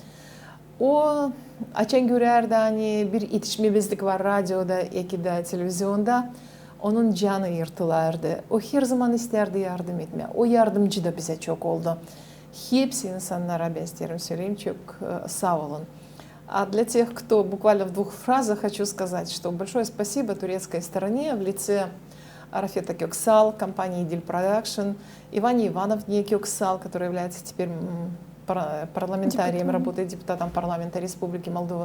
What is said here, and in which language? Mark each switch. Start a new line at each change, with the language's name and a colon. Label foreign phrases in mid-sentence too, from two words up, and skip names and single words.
Gagauz: O açan görerdi hani bir yetişmemizlik var radyoda, de televizyonda. Onun canı yırtılardı. O her zaman isterdi yardım etmeye. O yardımcı da bize çok oldu. Hepsi insanlara ben isterim söyleyeyim, çok sağ olun.
Russian: А для тех, кто буквально в 2 фразах, хочу сказать, что большое спасибо турецкой стороне в лице Рафета Köksal, компании Dil Production, Иване Ивановне Köksal, которая является теперь парламентарием, работает депутатом парламента Республики Молдова.